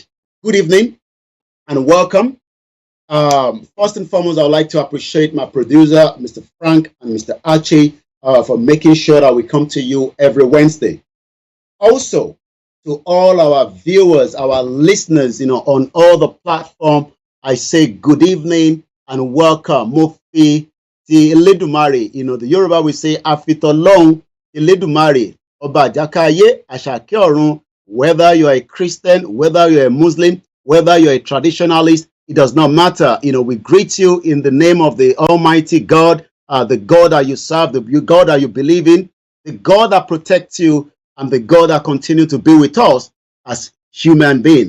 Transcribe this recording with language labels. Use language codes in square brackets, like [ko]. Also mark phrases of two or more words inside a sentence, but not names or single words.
[en] Good evening and welcome. First and foremost, I would like to appreciate my producer, Mr. Frank and Mr. Archie, for making sure that we come to you every Wednesday. Also, to all our viewers, our listeners, on all the platforms, I say good evening and welcome. [yo] Mofi ti Eledumare, [en] the Yoruba we say [yo] Afitolong Eledumare, Oba Jakaye, Ashake Orun, [en] whether you're a Christian, whether you're a Muslim, whether you're a traditionalist, it does not matter. We greet you in the name of the Almighty God, the God that you serve, the God that you believe in, the God that protects you, and the God that continues to be with us as human beings.